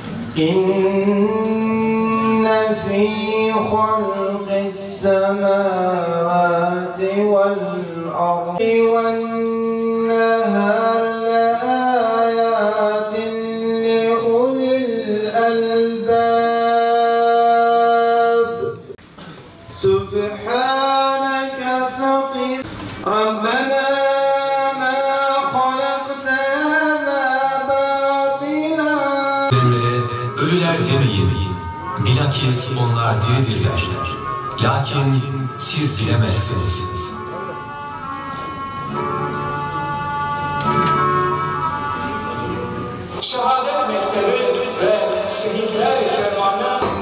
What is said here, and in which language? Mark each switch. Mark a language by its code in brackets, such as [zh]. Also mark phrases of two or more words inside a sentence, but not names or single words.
[ar] إن في خلق السماوات والأرض والنهار لآيات لأولي الألباب سبحانك فقد ربنا ما خلقت هذا باطلا. [tr] Ölüler demeyin, bilakis onlar diridirler. Lakin siz bilemezsiniz. Şehadet mektebi ve şehitler kervanı